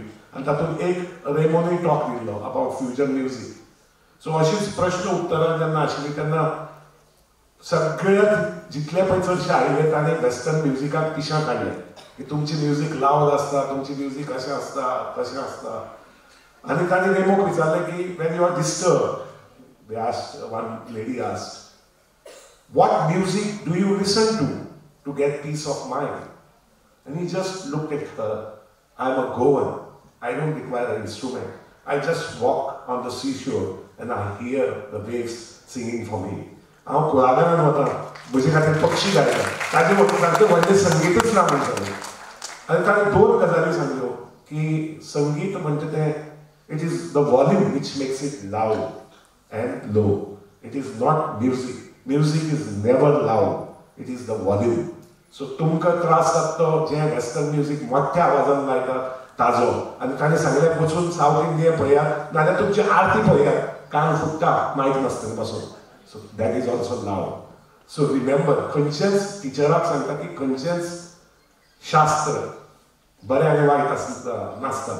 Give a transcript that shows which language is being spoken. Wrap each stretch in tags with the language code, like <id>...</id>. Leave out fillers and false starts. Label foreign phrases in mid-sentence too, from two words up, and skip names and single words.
<kok>आनी तातूंत एक रेमोनी टॉक दिल्लो</kok> <en>about fusion music.</en> <kok>सो अशीच प्रश्न उत्तरां जेन्ना आशिल्लीं तेन्ना सगळे जितले पळय चडशे आयिल्ले ताणें वेस्टर्न म्युजिकाक पिशां काडलें की तुमची म्युजीक लावड आसता, तुमची म्युजीक अशें आसता तशें आसता. आनी ताणें रेमोक विचारलें की</kok> <en>when you are disturb, one lady asked, what music do you listen to get peace of mind? And he just looked at her. I'm a Goan. I don't require an instrument. I just walk on the seashore and I hear the waves singing for me.</en> <kok>हांव कुळागरांत वता, म्हजे खातीर पक्षी गायता, ताजे व्हडलें संगीतच ना म्हणटालें. आनी ताणें दोन गजाली सांगल्यो की संगीत म्हणटा तें</kok> <en>it is the volume which makes it loud and low. It is not music. Music is never loud. It is the volume.</en> <kok>So तुमकां त्रास जाता तो जे वेस्टर्न म्युजीक मोठ्या आवाजान गायतात ताजो. आनी ताणें सांगलें वचून सावथ इंडिया पळयात नाल्यार तुमची आरती पळयात, कान फुट्टा मायक नासतना पासून.</kok> <en>so that is also लावड. so remember,</en> <kok>खंयचेच टिचराक सांगता की खंयचेच शास्त्र बरें आनी वायट नासता.</kok>